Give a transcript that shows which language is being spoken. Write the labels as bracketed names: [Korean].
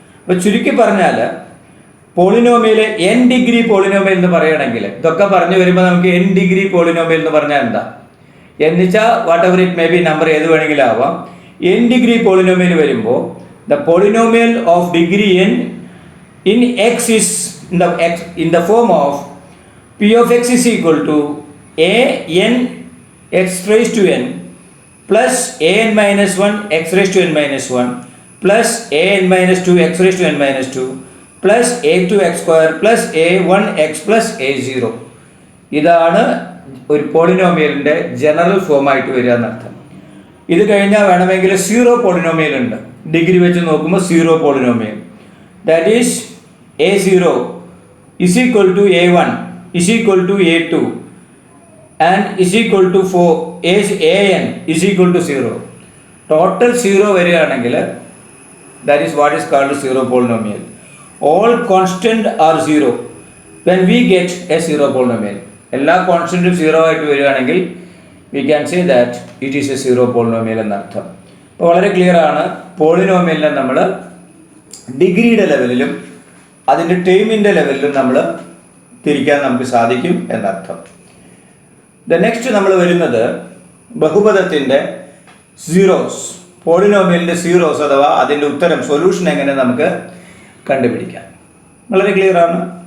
[Malayalam] അപ്പോൾ ചുരുക്കി പറഞ്ഞാൽ പോളിനോമിയൽ n ഡിഗ്രി പോളിനോമിയൽ എന്ന് പറയുകയാണെങ്കിൽ, ഇതൊക്കെ പറഞ്ഞു വരുമ്പോൾ നമുക്ക് n ഡിഗ്രി പോളിനോമിയൽ എന്ന് പറഞ്ഞാൽ എന്താ എന്ന് വെച്ചാൽ [English] whatever it may be, [Malayalam] number ഏത് വേണമെങ്കിലും ആവാം. n ഡിഗ്രി പോളിനോമിയൽ വരുമ്പോൾ [English] The polynomial of degree n in x is in the form of p of x is equal to a n x raised to n plus a n minus 1 x raised to n minus 1 plus a n minus 2 x raised to n minus 2 plus a2x square plus a1x plus a0. [Malayalam] ഇതാണ് ഒരു പോളിനോമിയലിൻ്റെ general ഫോമായിട്ട് വരിക എന്നർത്ഥം. ഇത് കഴിഞ്ഞാൽ വേണമെങ്കിൽ 0 polynomial ഉണ്ട്. Degree വെച്ച് നോക്കുമ്പോൾ [English] 0 polynomial, that is a0 is equal to a1 is equal to a2 and is equal to 4 an is equal to 0. Total 0 വരികയാണെങ്കിൽ that is what is called 0 polynomial. All constant are 0 when we get a 0 polynomial. [Malayalam] എല്ലാ കോൺസ്റ്റൻറ്റും 0 ആയിട്ട് വരികയാണെങ്കിൽ [English] we can say that it is a 0 polynomial എന്നർത്ഥം. [Malayalam] അപ്പോൾ വളരെ clear ആണ്, പോളിനോമിയലിനെ നമ്മൾ ഡിഗ്രിയുടെ ലെവലിലും അതിൻ്റെ ടേമിൻ്റെ ലെവലിലും നമ്മൾ തിരിക്കാൻ നമുക്ക് സാധിക്കും എന്നർത്ഥം. നെക്സ്റ്റ് നമ്മൾ വരുന്നത് ബഹുപദത്തിൻ്റെ സീറോസ്, പോളിനോമിയലിൻ്റെ സീറോസ് അഥവാ അതിൻ്റെ ഉത്തരം സൊല്യൂഷൻ എങ്ങനെ നമുക്ക് കണ്ടുപിടിക്കാം. വളരെ ക്ലിയർ ആണ്.